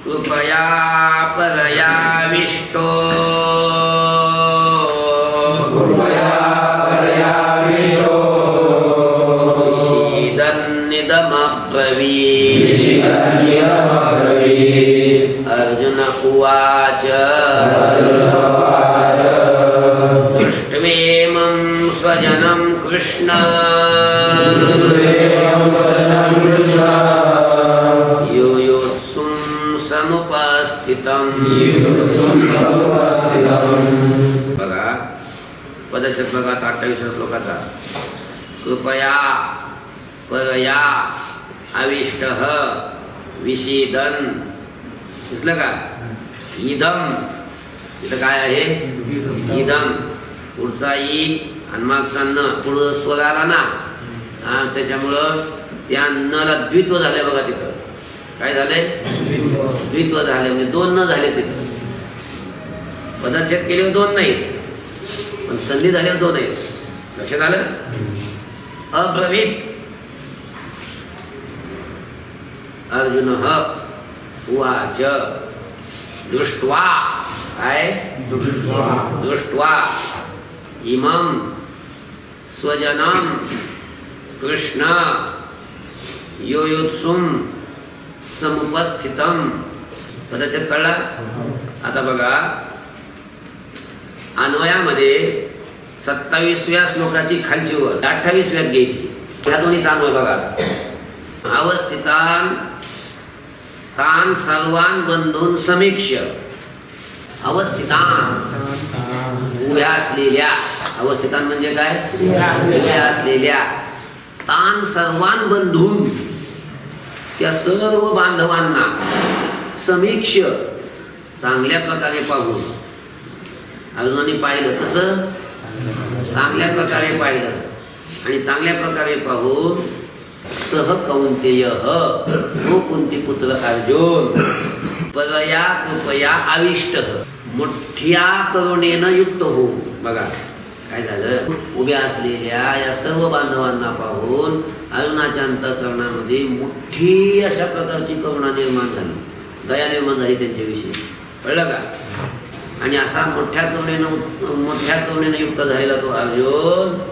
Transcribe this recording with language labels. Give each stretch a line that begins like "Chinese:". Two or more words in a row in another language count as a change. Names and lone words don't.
Sanskrit: कृपया परयाविष्टो विषीदन्निदमब्रवीत् अर्जुन उवाच दृष्ट्वेमं स्वजनं कृष्ण युयुत्सुं समुपस्थितं
Marathi: बघा पदच्छेद बघा 28 श्लोकाचा
Sanskrit: कृपया परया आविष्टः विषीदन
Marathi: दिसलं का इदम इथं काय आहे इदम पुढचा ई आणि मागचा न पुढं स्वर आला ना त्याच्यामुळं त्या नला द्वित्व झाले बघा तिथं काय झाले द्वित्व झाले म्हणजे दोन न झाले तिथं पदच्छेद केल्यावर दोन नाही पण संधी झाल्यावर दोन आहेत लक्षात आलं अब्रवीत
Sanskrit: अर्जुन उवाच दृष्ट्वा काय दृष्ट्वा इमं स्वजनं कृष्ण युयुत्सुं समुपस्थितं
Marathi: पदच्छेद कळला आता बघा अन्वयामध्ये 27व्या श्लोकाची खालची वर 28व्यात घ्यायची या दोन्ही चालू आहे बघा
Sanskrit: अवस्थितान तान सर्वान बंधून समीक्ष अवस्थितान
Marathi: उभ्या असलेल्या अवस्थितान म्हणजे काय उभ्या असलेल्या
Sanskrit: तान सर्वान बंधून
Marathi: त्या सर्व बांधवांना समीक्ष चांगल्या प्रकारे पाहून अर्जुनाने पाहिलं कसं चांगल्या प्रकारे पाहिलं आणि चांगल्या प्रकारे पाहून
Sanskrit: सह कौंतेय
Marathi: हो कुंती पुत्र अर्जुन
Sanskrit: परया कृपया आविष्ट
Marathi: मोठ्या करुणेनं युक्त हो बघा काय झालं उभ्या असलेल्या या सर्व बांधवांना पाहून अर्जुनाच्या अंतःकरणामध्ये मोठी अशा प्रकारची करुणा निर्माण झाली दया निर्माण झाली त्यांच्याविषयी कळलं का आणि असा मोठ्या करुणेनं युक्त झालेला तो अर्जुन